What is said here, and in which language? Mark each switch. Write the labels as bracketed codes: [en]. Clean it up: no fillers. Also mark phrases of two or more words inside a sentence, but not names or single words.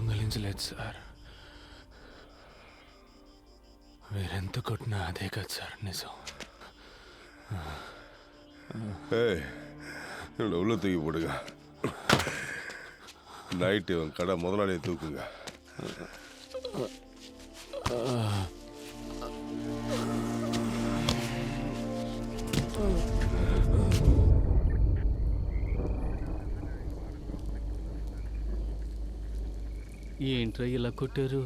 [te] భరించలేదు సార్. మీరెంత కొట్టినా అదే కదా సార్ నిజం. [ta] உள்ள தூக்கி போடுங்க. நைட்டு கடை முதலாளியை தூக்குங்க. [te] ఏంట్రా ఇలా కొట్టారు?